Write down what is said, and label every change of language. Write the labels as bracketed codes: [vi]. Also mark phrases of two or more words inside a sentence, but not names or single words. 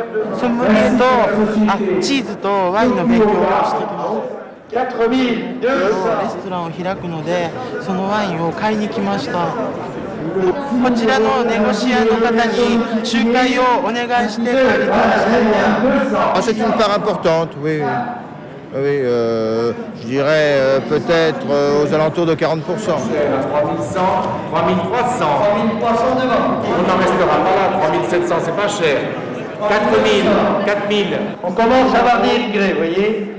[fr] 4200. [ja] レストランを開くので、そのワインを買いに来ました。こちらのネゴシアの方に仲介をお願いして買いに来ました。 [fr] C'est une part importante, oui. Oui, je dirais peut-être aux alentours de 40%. 3100, 3300. 3300 devant. On n'en restera pas là, 3700, c'est pas cher. 4000, 4000. On commence à avoir des regrets, vous voyez.